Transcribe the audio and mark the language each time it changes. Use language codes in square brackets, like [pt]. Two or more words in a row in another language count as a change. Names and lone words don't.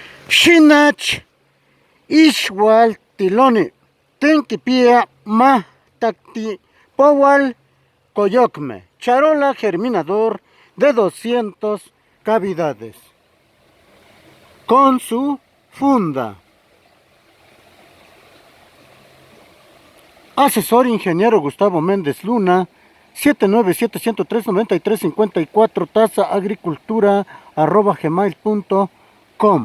[nah] Xinach ixual tiloni tenkipia ma tacti powal coyocme [es] charola germinador de 200 cavidades con su funda. Asesor ingeniero Gustavo Méndez Luna, 797-103-9354, tasaagricultura@gmail.com.